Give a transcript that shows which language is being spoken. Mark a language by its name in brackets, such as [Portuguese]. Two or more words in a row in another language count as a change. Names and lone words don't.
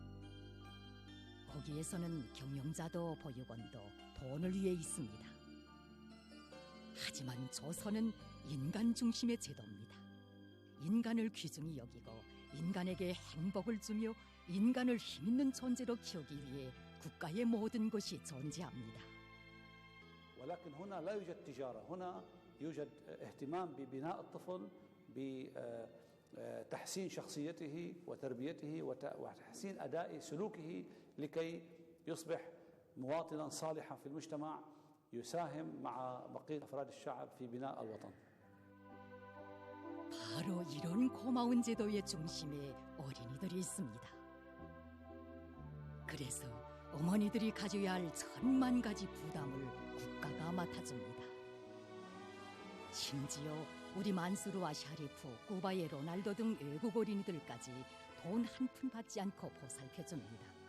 [Korean] 거기에서는 경영자도 보육원도 돈을 위해 있습니다. 하지만 조선은 인간 중심의 제도입니다. 인간을 귀중히 여기고 인간에게 행복을 주며 인간을 힘있는 존재로 키우기 위해 국가의 모든 것이 존재합니다. [Arabic] ولكن هنا لا يوجد تجارة، هنا يوجد اهتمام ببناء الطفل بتحسين شخصيته وتربيته وتحسين أداء سلوكه لكي يصبح مواطنا صالحا في المجتمع يساهم مع بقية أفراد الشعب في بناء الوطن. [Korean] 바로 이런 고마운 제도의 중심에 어린이들이 있습니다. 그래서 어머니들이 가져야 할 10,000가지 부담을 국가가 맡아줍니다. 심지어 우리 만수르와 샤리프, 쿠바의 로날도 등 외국 어린이들까지 돈 한 푼 받지 않고 보살펴줍니다.